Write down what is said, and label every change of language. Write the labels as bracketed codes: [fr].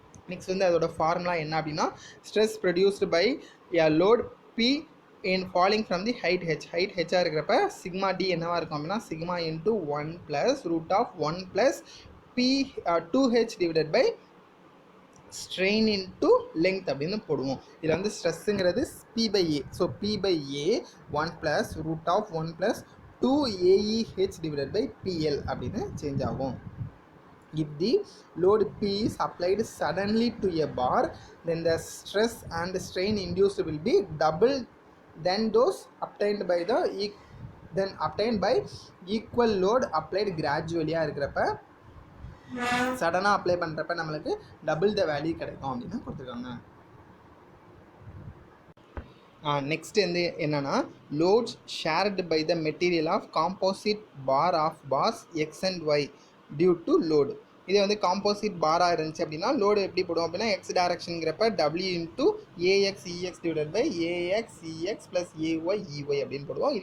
[ta] Next வந்து அதோட formula என்ன அப்படின்னா stress produced by a load P [en] in falling from the height h [ta] இருக்கிறப்ப சிக்மா d என்னவா இருக்கும் அப்படின்னா sigma into 1 plus root of 1 plus P 2h divided by strain into length அப்படின்னு போடுவோம். இதில் வந்து ஸ்ட்ரெஸ்ஸுங்கிறது P/A, so P/A 1 plus root of 1 plus 2AEH divided by PL அப்படின்னு change ஆகும். [en] If the load P is applied suddenly to a bar, then the stress and strain induced will be double then those obtained by the then obtained by equal load applied gradually [ta] இருக்கிறப்ப சடனாக apply பண்ணுறப்ப நம்மளுக்கு double the value கிடைக்கும் அப்படின்னு கொடுத்துருக்காங்க. Next வந்து என்னென்னா loads shared by the material of composite bar of pass X and Y due to load. இதே வந்து காம்போசிட் பாராக இருந்துச்சு அப்படின்னா லோடு எப்படி போடும் அப்படின்னா X டேரக்ஷனுங்கிறப்ப W into ax இஎக்ஸ் divide by ax இஎக்ஸ் plus AY EY அப்படின்னு போடுவோம்.